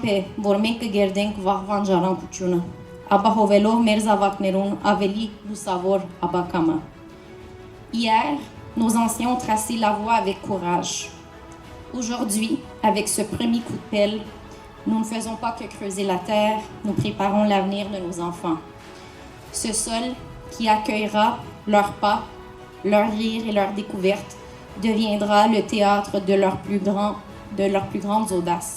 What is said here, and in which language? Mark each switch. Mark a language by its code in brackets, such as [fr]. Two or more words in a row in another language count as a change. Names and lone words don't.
[hy] է, որ մենք կգերդենք վաղվան ժառանգությունը, ապահովելով մեր զավակներուն ավելի լուսավոր ապագամը։ [fr] Hier, nos anciens ont tracé la voie avec courage. Aujourd'hui, avec ce premier coup de pelle, nous ne faisons pas que creuser la terre, nous préparons l'avenir de nos enfants. Ce sol qui accueillera leurs pas, leurs rires et leurs découvertes deviendra le théâtre de leurs plus grandes audaces.